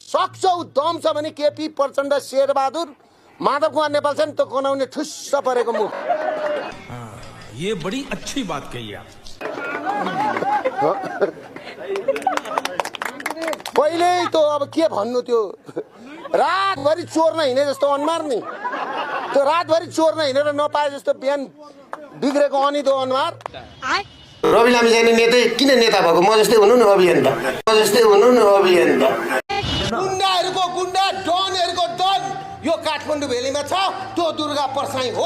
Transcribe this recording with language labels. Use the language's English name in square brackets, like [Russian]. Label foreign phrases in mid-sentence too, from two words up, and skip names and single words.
[Nepali] सक्छौ दम छ भने केपी प्रचण्ड शेरबहादुर माधव कुमार नेपाल छ नि त गनाउने ठुस्स परेको मुख। [Hindi] ये बड़ी अच्छी बात कही आप। [Nepali] पहिले त अब के भन्नु त्यो रातभरि चोर्न हिँडे जस्तो अनुहार नि त्यो रातभरि चोर्न हिँडेर नपाए जस्तो बिहान बिग्रेको अनिदो अनुहार। रवि लामिछाने नेता किन नेता भएको म जस्तै हुनु न अभियन्ता गुन्डाहरूको गुन्डा डनहरूको डन यो काठमाडौँ भेलीमा छ त्यो दुर्गा परसाई हो।